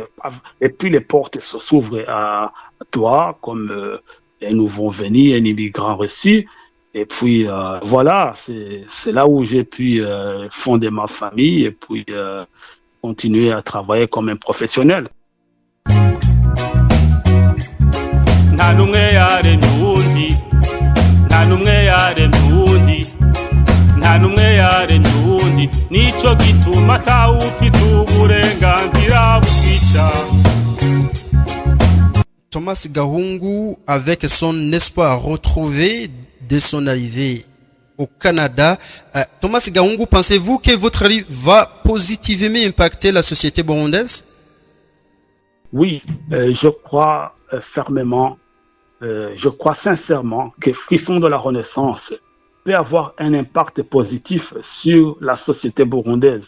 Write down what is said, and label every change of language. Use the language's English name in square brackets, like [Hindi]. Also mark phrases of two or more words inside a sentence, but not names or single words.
[French] Et puis, les portes s'ouvrent à toi comme un nouveau venu, un immigrant reçu. Et puis, voilà, c'est là où j'ai pu fonder ma famille et puis continuer à travailler comme un professionnel. [Rundi] nta n'umwe yaremye uwundi nta n'umwe yaremye uwundi nta n'umwe yaremye uwundi nico gituma atawufise uburenganzira bukwica. [French] Thomas Gahungu, avec son espoir retrouvé de son arrivée au Canada. Thomas Gahungu, pensez-vous que votre arrivée va positivement impacter la société burundaise? Oui, je crois fermement, je crois sincèrement que Frisson de la Renaissance peut avoir un impact positif sur la société burundaise.